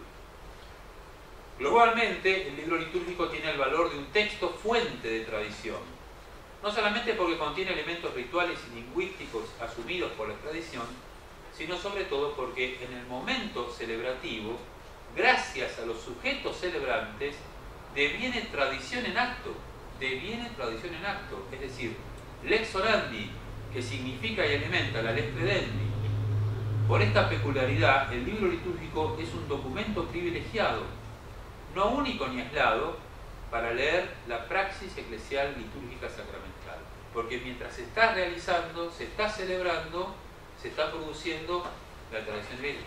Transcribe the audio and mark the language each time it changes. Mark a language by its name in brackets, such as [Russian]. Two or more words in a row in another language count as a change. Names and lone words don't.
[Spanish] Globalmente, el libro litúrgico tiene el valor de un texto fuente de tradición, no solamente porque contiene elementos rituales y lingüísticos asumidos por la tradición, sino sobre todo porque en el momento celebrativo, gracias a los sujetos celebrantes, deviene tradición en acto, es decir, [Latin] lex orandi, [Spanish] que significa y alimenta la [Latin] lex credendi. [Spanish] Por esta peculiaridad, el libro litúrgico es un documento privilegiado, no único ni aislado, para leer la praxis eclesial litúrgica sacramental. Porque mientras se está realizando, se está celebrando, se está produciendo la tradición de la iglesia.